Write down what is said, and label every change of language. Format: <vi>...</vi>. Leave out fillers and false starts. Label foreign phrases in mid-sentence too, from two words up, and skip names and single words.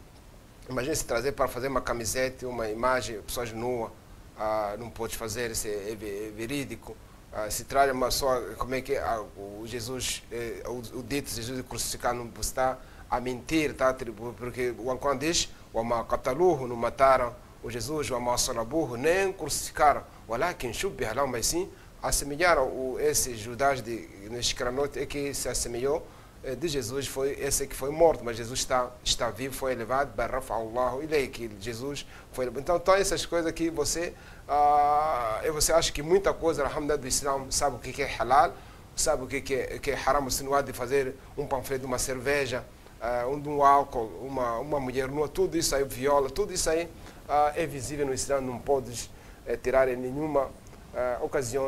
<pt>Imagina se trazer para fazer uma camiseta, uma imagem, pessoas nuas, não pode fazer, isso é verídico. Se traz uma só, o Jesus, o dito Jesus crucificado, não está a mentir, tá? Porque o Alcorão diz:</pt> <ar>وَمَا قَتَلُوهُ,</ar> <pt>não mataram o Jesus,</pt> <ar>وَمَا صَلَبُوهُ,</ar> <pt>nem crucificaram,</pt> <ar>وَلَكِنْ شُبِّهَ لَهُم,</ar> <pt>mas sim assemelharam esses Judas neste cranote, que se assemelhou de Jesus, foi esse que foi morto, mas Jesus está vivo, foi elevado, que Jesus foi elevado. Então, todas essas coisas que você acha que muita coisa, alhamdulillah, do Islã, sabe o que é halal, sabe o que é haram, você não há de fazer um panfleto de uma cerveja, um álcool, uma mulher nua, tudo isso aí, viola, tudo isso aí é visível no Islã, não podes tirar em nenhuma ocasião.</pt>